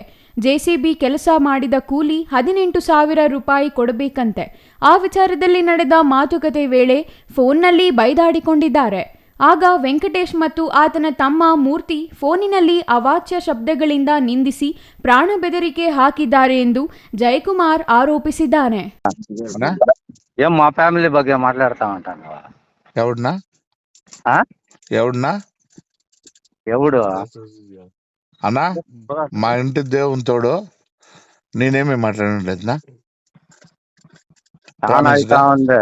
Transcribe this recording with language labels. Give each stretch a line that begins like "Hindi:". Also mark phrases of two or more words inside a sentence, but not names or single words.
Kannada: ಜೆಸಿಬಿ ಕೆಲಸ ಮಾಡಿದ ಕೂಲಿ 18,000 ರೂಪಾಯಿ ಕೊಡಬೇಕಂತೆ. ಆ ವಿಚಾರದಲ್ಲಿ ನಡೆದ ಮಾತುಕತೆ ವೇಳೆ ಫೋನ್ನಲ್ಲಿ ಬೈದಾಡಿಕೊಂಡಿದ್ದಾರೆ. ಆಗ ವೆಂಕಟೇಶ್ ಮತ್ತು ಆತನ ತಮ್ಮ ಮೂರ್ತಿ ಫೋನಿನಲ್ಲಿ ಅವಾಚ್ಯ ಶಬ್ದಗಳಿಂದ ನಿಂದಿಸಿ ಪ್ರಾಣ ಬೆದರಿಕೆ ಹಾಕಿದ್ದಾರೆ ಎಂದು ಜಯಕುಮಾರ್ ಆರೋಪಿಸಿದ್ದಾನೆ.
Telugu: మా ఫ్యామిలీ ಬಗ್ಗೆ మాట్లాడుతా ఉంటాను. ఎవడు అన్నా మా ఇంటి దేవుని తోడు నేనేమి మాట్లాడలేదునా ఉంది